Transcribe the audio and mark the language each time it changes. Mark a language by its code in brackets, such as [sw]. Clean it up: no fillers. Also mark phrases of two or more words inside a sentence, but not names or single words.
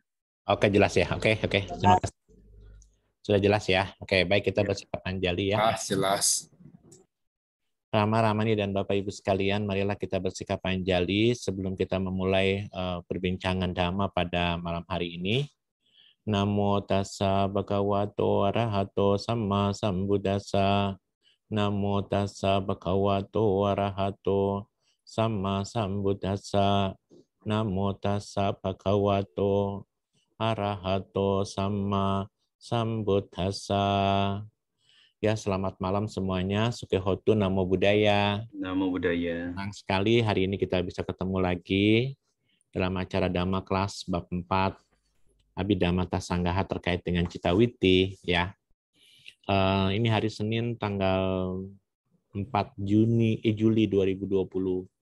[id] Oke, jelas ya. Oke. Terima kasih. Sudah jelas ya. Oke, baik kita bersikap anjali ya. Jelas. Rama, Ramani, dan Bapak Ibu sekalian, marilah kita bersikap anjali sebelum kita memulai perbincangan Dhamma pada malam hari ini. [pi] Namo tassa bhagavato arahato samma sambuddhassa. Namo tassa bhagavato arahato samma sambuddhassa. Namo tassa bhagavato arahato samma sambuddhassa. [id] Ya, selamat malam semuanya. [pi] Sukehotu, Namo Buddhaya. Namo Buddhaya. [id] Senang sekali hari ini kita bisa ketemu lagi dalam acara Dhamma kelas bab 4 Abhidhamma Sanggaha terkait dengan Citawiti ya. Ini hari Senin tanggal 4 Juli 2022.